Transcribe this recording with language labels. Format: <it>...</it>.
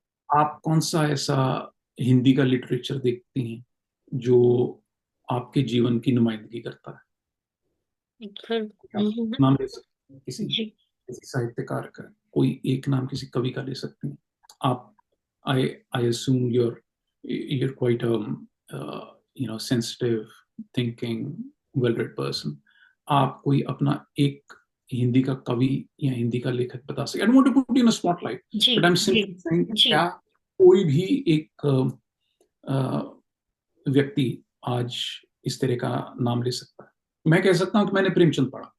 <hi>आप कौन सा ऐसा हिंदी का लिटरेचर देखती हैं जो आपके जीवन की नुमाइंदगी करता है? फिर आप नाम ले सकते हैं किसी जी। किसी साहित्यकार का, कोई एक नाम किसी कवि का ले सकते हैं आप। आई आई</hi> <en>assume you're quite a sensitive, thinking, well read person.</en> <hi>आप कोई अपना एक हिंदी का कवि या हिंदी का लेखक बता सके?</hi> <en>I don't want to put in a spotlight,</en> <hi>ji.</hi> <en>but I am</en> <hi>G.</hi> <en>simply saying,</en> <hi>जी। क्या कोई भी एक व्यक्ति आज इस तरह का नाम ले सकता है? मैं कह सकता हूँ कि मैंने प्रेमचंद पढ़ा,</hi>